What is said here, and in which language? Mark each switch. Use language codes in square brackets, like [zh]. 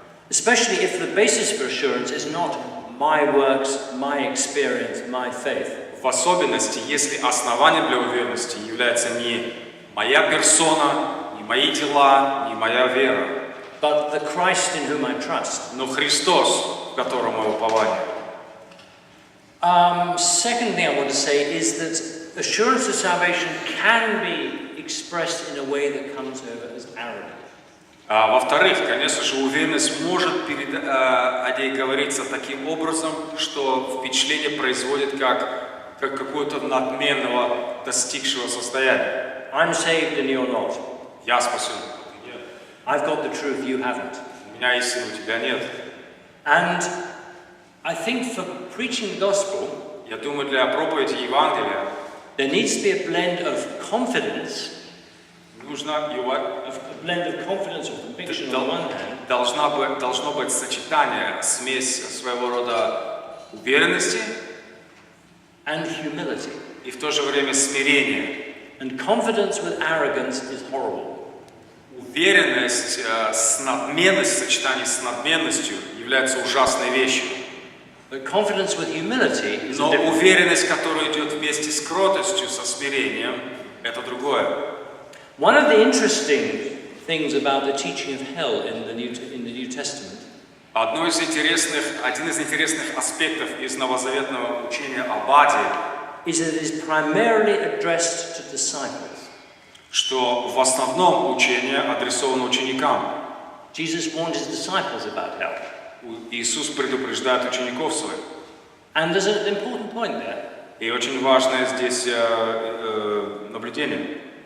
[en] Especially if the basis for assurance is not my works, my experience, my faith. [ru] В особенности, если основанием для уверенности является не моя персона, не мои дела, не моя вера, [en] but the Christ in whom I trust. [ru] Но Христос, в котором мы упование. [en] Second thing I want to say is that assurance of salvation can be expressed in a way that comes over as arrogant. [ru] Во-вторых, конечно же, уверенность может о ней говориться таким образом, что впечатление производит как какого-то надменного, достигшего состояния. [en] I'm saved and you're not. [ru] Я спасен. [en] I've got the truth, you haven't. [ru] У меня истины, у тебя нет. [en] And I think for preaching the gospel, [ru] я думаю, для проповеди Евангелия, [en] there needs to be a blend of confidence. [ru] Нужно [en] a blend of confidence or conviction on one hand. [ru] Должно быть сочетание, смесь своего рода уверенности [en] and humility. [ru] И в то же время смирение. [en] And confidence with arrogance is horrible. [ru] Уверенность с надменностью, сочетание с надменностью является ужасной вещью. [en] But confidence with humility is [ru] Но [en] a different. [ru] уверенность, которая идет вместе с кротостью, со смирением, это другое. [en] One of the interesting things about the teaching of hell in the New Testament [ru] Один из интересных аспектов из новозаветного учения об аде, [en] is that it is primarily addressed to disciples. [ru] что в основном учение адресовано ученикам. [en] Jesus warned his disciples about hell. [ru] Иисус предупреждает учеников своих. [en] And there's an important point there. [ru] И очень важное здесь наблюдение.